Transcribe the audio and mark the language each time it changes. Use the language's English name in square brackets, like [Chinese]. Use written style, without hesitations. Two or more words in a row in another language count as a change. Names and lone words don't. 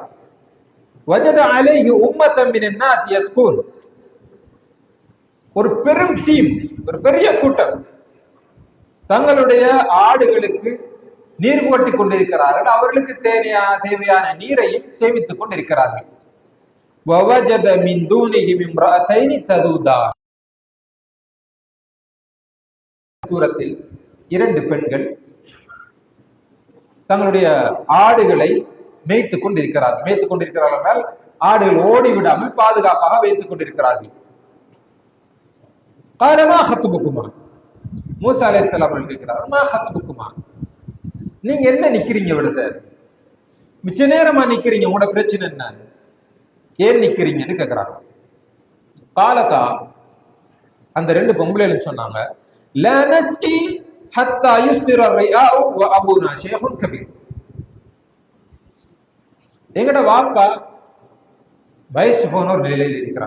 [Arabic] وجد عليه أمة من الناس يسقون, [Tamil] ஒரு பெரும் டீம், ஒரு பெரிய கூட்டம் தங்களுடைய ஆடுகளுக்கு நீர் புகட்டி கொண்டிருக்கிறார்கள். அவர்களுக்கு தேவையான நீரையும் சேமித்துக் கொண்டிருக்கிறார்கள். [Arabic] وَوَجَدَ مِنْ دُونِهِمْ امْرَأَتَيْنِ تَذُودَانِ, [Tamil] தூரத்தில் 2 பெண்கள் தங்களுடைய ஆடுகளை மேய்த்துக் கொண்டிருக்கிறார்கள். மேய்த்துக் கொண்டிருக்கிறார்கள் என்றால் ஆடுகள் ஓடிவிடாமல் பாதுகாப்பாக வைத்துக் கொண்டிருக்கிறார்கள். [Arabic] قَالَ مَا خَطْبُكُمَا, [Tamil] மூசா அலைஹிஸ்ஸலாம் அவர்கள் கேட்கிறார்கள், [Arabic] ما خطبكما, [Tamil] நீங்க என்ன நிக்கிறீங்க, விடுத மிச்ச நேரமா நிக்கிறீங்க, உங்களோட பிரச்சனை என்ன, ஏன் நிக்கிறீங்கன்னு கேட்கிறாங்க. காலத்தா, அந்த 2 பொம்பளைன்னு சொன்னாங்க, [Arabic] لا نسقي حتى يصدر الرعاء وأبونا شيخ كبير, [Tamil] எங்கட வாப்பா வயசு போன ஒரு நிலையில் இருக்கிறார்.